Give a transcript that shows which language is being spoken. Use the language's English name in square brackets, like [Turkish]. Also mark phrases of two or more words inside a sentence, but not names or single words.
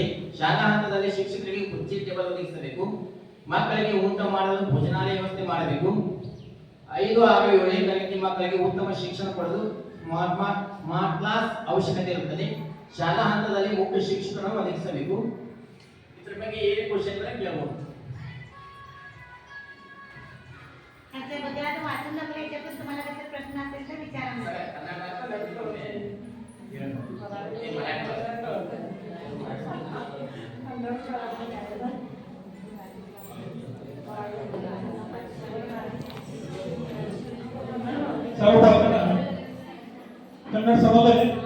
[Kannada] ಶಾಲಾ ಹಂತದಲ್ಲಿ ಶಿಕ್ಷಕರಿಗೆ ಕುರ್ಚಿ ಟೇಬಲ್ ಒದಗಿಸಬೇಕು. ಮಕ್ಕಳಿಗೆ ಊಟ ಮಾಡಲು ಭೋಜನಾಲಯ ವ್ಯವಸ್ಥೆ ಮಾಡಬೇಕು. 5, 6, 7ನೇ ತರಗತಿ ಮಕ್ಕಳಿಗೆ ಉತ್ತಮ ಶಿಕ್ಷಣ ಪಡೆದು [English] smart class [Kannada] ಅವಶ್ಯಕತೆ ಇರುತ್ತದೆ. ಶಾಲಾ ಹಂತದಲ್ಲಿ ಮುಖ್ಯ ಶಿಕ್ಷಕರನ್ನು ಒದಗಿಸಬೇಕು. ಇದ್ರ ಬಗ್ಗೆ ಏನು ಕ್ವಶನ್ ಕೇಳಬಹುದು. [Marathi] बघा वाचून दाखवलं याच्यातून तुम्हाला त्याचे प्रश्न असेल तर विचारा सर्व बाळकांना कन्नड समजले.